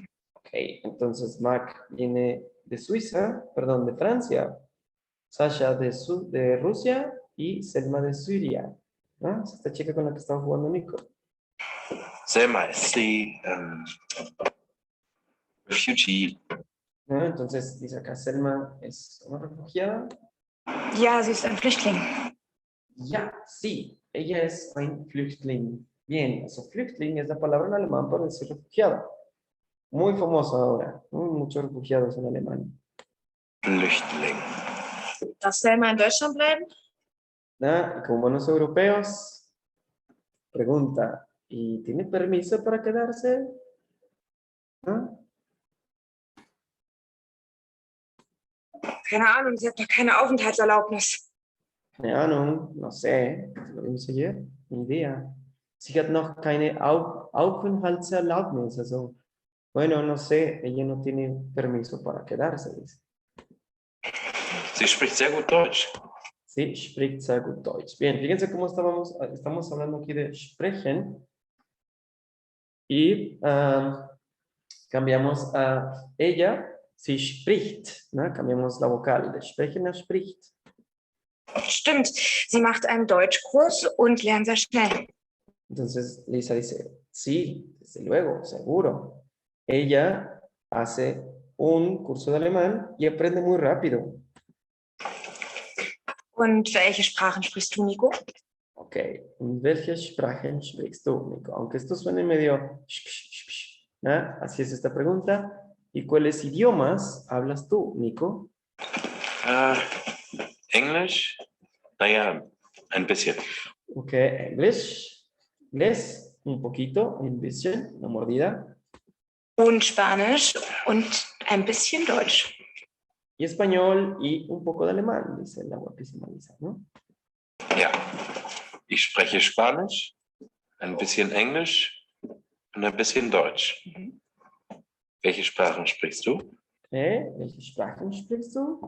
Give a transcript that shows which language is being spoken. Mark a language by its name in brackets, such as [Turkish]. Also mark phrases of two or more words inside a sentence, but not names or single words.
[Spanish] Ok, entonces Mac viene de Suiza, perdón, de Francia, Sasha de Rusia y Selma de Siria, ¿no? Es esta chica con la que estaba jugando Nico. [German] Selma ist die Refugee. [Spanish] ¿No? Entonces dice acá, Selma es una refugiada. [German] Ja, sie ist ein Flüchtling. Ja, [Spanish] sí, ella es [German] ein Flüchtling. [Spanish] Bien, eso, Flüchtling es la palabra en alemán para decir refugiado. Muy famoso ahora, ¿no? Muchos refugiados en Alemania. Flüchtling. [German] Darf Selma in Deutschland bleiben? [Spanish] ¿No? Y como buenos europeos, pregunta, ¿y tiene permiso para quedarse? ¿No? [German] Keine Ahnung, sie hat doch keine Aufenthaltserlaubnis. Keine Ahnung, [Spanish] no sé, lo vimos ayer, ni idea. [German] Sie hat noch keine Aufenthaltserlaubnis, also, [Spanish] bueno, no sé, ella no tiene permiso para quedarse, dice. [German] Sie spricht sehr gut Deutsch. Sí, spricht sehr gut Deutsch. [Spanish] Bien, fíjense cómo estamos hablando aquí de sprechen y cambiamos a ella, [German] sie spricht, [Spanish] ¿no? Cambiamos la vocal de sprechen a spricht. [German] Stimmt, sie macht einen Deutschkurs und lernt sehr schnell. [Spanish] Entonces Lisa dice, sí, desde luego, seguro. Ella hace un curso de alemán y aprende muy rápido. [German] Und welche Sprachen sprichst du, Nico? Ok, ¿welche Sprachen sprichst du, Nico? [Spanish] Aunque esto suene medio... ¿no? Así es esta pregunta. ¿Y cuáles idiomas hablas tú, Nico? [German] Englisch? Naja, ein bisschen. [Spanish] Ok, English, inglés, un poquito, un bisschen, una mordida. [German] Und Spanisch und ein bisschen Deutsch. [Spanish] Y español y un poco de alemán, dice la guapísima Lisa, ¿no? [German] Ja. Ich spreche Spanisch, ein bisschen Englisch und ein bisschen Deutsch. Welche Sprachen sprichst du? ¿Welche Sprachen sprichst du?